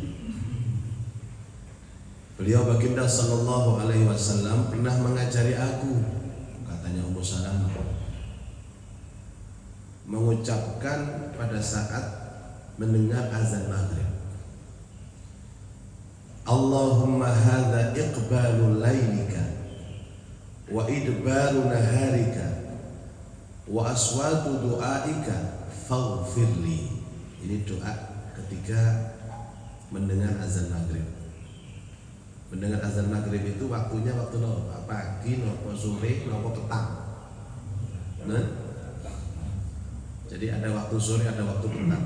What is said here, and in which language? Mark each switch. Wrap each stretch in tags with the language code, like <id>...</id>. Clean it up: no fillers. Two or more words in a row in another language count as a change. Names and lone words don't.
<id>Beliau baginda</id> <ar>صلى الله عليه وسلم</ar> <id>pernah mengajari aku, katanya Ummu Salamah, mengucapkan pada saat mendengar azan maghrib,</id> <ar>اللهم هذا إقبال ليلك وإدبار نهارك وأصوات دعاتك فاغفر لي.</ar> <id>Ini doa ketika mendengar azan maghrib. Mendengar azan maghrib itu waktunya waktu nopo? Pagi, nopo sore, nopo petang. Nah, jadi ada waktu sore, ada waktu petang.</id>